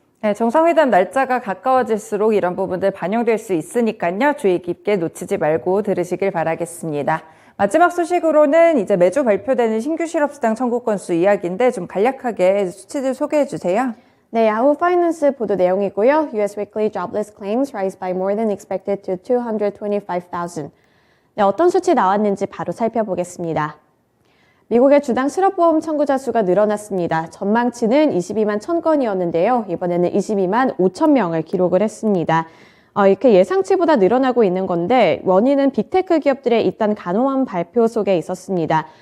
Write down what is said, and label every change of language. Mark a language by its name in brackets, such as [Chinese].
[Korean] 네, 정상회담 날짜가 가까워질수록 이런 부분들 반영될 수 있으니까요. 주의 깊게 놓치지 말고 들으시길 바라겠습니다. 마지막 소식으로는 이제 매주 발표되는 신규 실업수당 청구 건수 이야기인데 좀 간략하게 수치들 소개해 주세요. 네, 야후 파이낸스 보도 내용이고요. [English] US weekly jobless claims rise by more than expected to 225,000. [Korean] 네, 어떤 수치 나왔는지 바로 살펴보겠습니다. 미국의 주당 실업보험 청구자 수가 늘어났습니다. 전망치는 22만 1,000건이었는데요. 이번에는 22만 5천 명을 기록을 했습니다. 이렇게 예상치보다 늘어나고 있는 건데 원인은 빅테크 기업들의 잇단 간호한 발표 속에 있었습니다.